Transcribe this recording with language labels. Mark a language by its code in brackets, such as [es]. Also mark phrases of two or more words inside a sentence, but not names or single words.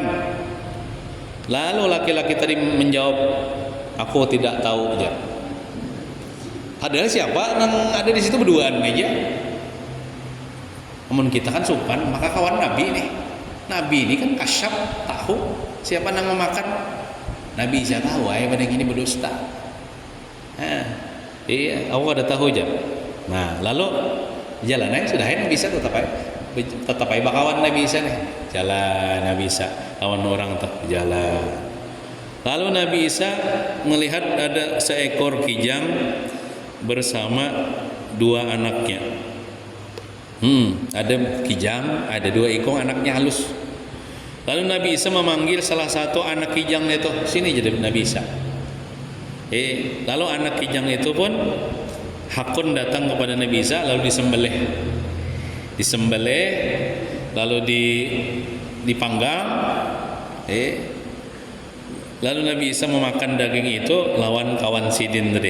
[id] Lalu laki-laki tadi menjawab, aku tidak tahu aja. Padahal siapa yang ada di situ berduaan aja. Namun kita kan sopan, maka kawan Nabi nih. Nabi ini kan kasyaf, tahu siapa yang memakan. Nabi Isa tahu, pada ini berdusta. Iya, aku ada tahu aja. Nah, lalu jalan aja sudah Nabi Isa tetap aja bakawan Nabi Isa nih. Jalan Nabi Isa, kawan orang tak jalan. Lalu Nabi Isa melihat ada seekor kijang bersama 2 anaknya. Ada kijang, ada 2 ekor anaknya halus. Lalu Nabi Isa memanggil salah satu anak kijang itu, sini jadi Nabi Isa. Lalu anak kijang itu pun hakun datang kepada Nabi Isa lalu disembelih lalu dipanggang. Lalu Nabi Isa memakan daging itu lawan kawan sidin tadi.